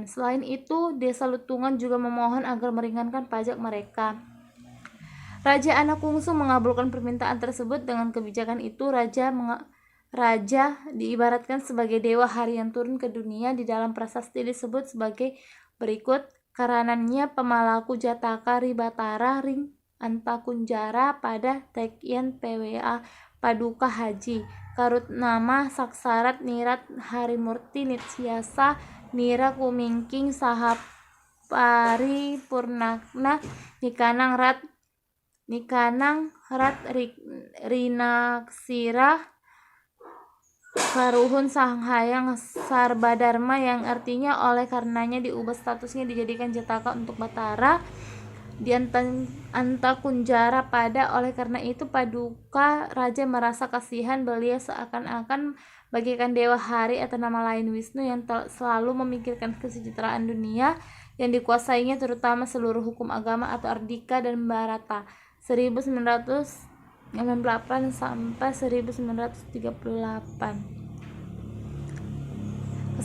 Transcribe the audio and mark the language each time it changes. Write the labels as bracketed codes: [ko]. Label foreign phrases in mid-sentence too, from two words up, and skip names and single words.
[id] Selain itu, desa Lutungan juga memohon agar meringankan pajak mereka. Raja Anakungsu mengabulkan permintaan tersebut. Dengan kebijakan itu, Raja diibaratkan sebagai dewa hari yang turun ke dunia. Di dalam prasasti disebut sebagai berikut: [kaw] karanannya Pemalaku Jataka Ribatara Ring Antakunjara pada Tekyen PWA Paduka Haji Karutnama Saksarat Nirat Harimurti Nityasa Nira Kumingking Sahapari Purnakna Nikanang Rat Rinaksira Karuhun Sanghayang Sarbadharma, [id] yang artinya oleh karenanya diubah statusnya dijadikan Jataka untuk Batara di Antakunjara pada. Oleh karena itu, Paduka Raja merasa kasihan beliau seakan-akan bagaikan dewa hari atau nama lain Wisnu yang selalu memikirkan kesejahteraan dunia yang dikuasainya, terutama seluruh hukum agama atau Ardika dan Bharata 1998 sampai 1938.